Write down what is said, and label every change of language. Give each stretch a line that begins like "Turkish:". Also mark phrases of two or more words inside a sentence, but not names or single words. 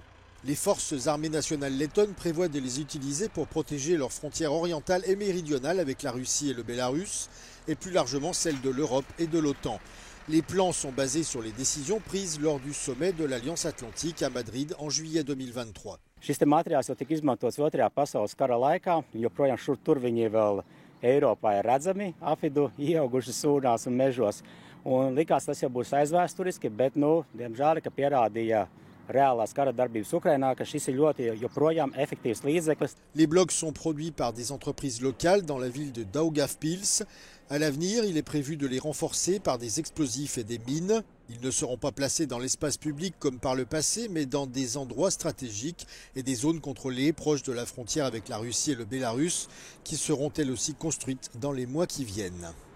French: Les forces armées nationales lettonnes prévoient de les utiliser pour protéger leurs frontières orientales et méridionales avec la Russie et le Bélarus, et plus largement celles de l'Europe et de l'OTAN. Les plans sont basés sur les décisions prises lors du sommet de l'Alliance Atlantique à Madrid en juillet 2023.
Latvian: Šis materiāls jau tika izmantots Otrajā pasaules kara laikā, joprojām šur tur viņi vēl Eiropā ir redzami, afidu ieauguši sūnās un mežos. Un likās tas jau būs aizvēsturiski, bet, diemžēl, ka pierādīja reālās kara darbības Ukrainā, ka šis ir ļoti joprojām efektīvs līdzeklis.
French: Les blocs sont produits par des entreprises locales dans la ville de Daugavpils. À l'avenir, il est prévu de les renforcer par des explosifs et des mines. Ils ne seront pas placés dans l'espace public comme par le passé, mais dans des endroits stratégiques et des zones contrôlées proches de la frontière avec la Russie et le Bélarus, qui seront elles aussi construites dans les mois qui viennent.